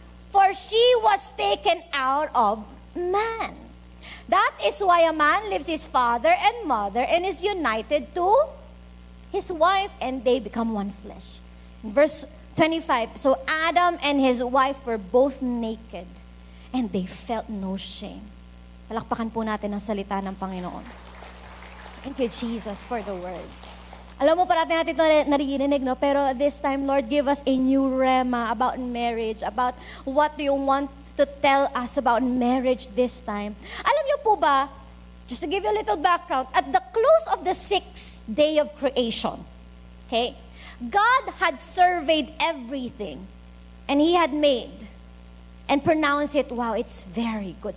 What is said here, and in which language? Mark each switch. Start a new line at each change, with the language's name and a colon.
English: For she was taken out of man. That is why a man leaves his father and mother and is united to his wife, and they become one flesh. In verse 25, so Adam and his wife were both naked, and they felt no shame.
Filipino: Palakpakan po natin ang salita ng Panginoon.
English: Thank you, Jesus, for the word.
Filipino: Alam mo, parati natin ito naririnig, no? Pero
English: this time, Lord, give us a new rema about marriage, about what you want to tell us about marriage this time.
Filipino: Alam niyo po ba,
English: just to give you a little background, at the close of the 6th day of creation, okay, God had surveyed everything, and He had made and pronounce it, wow, it's very good.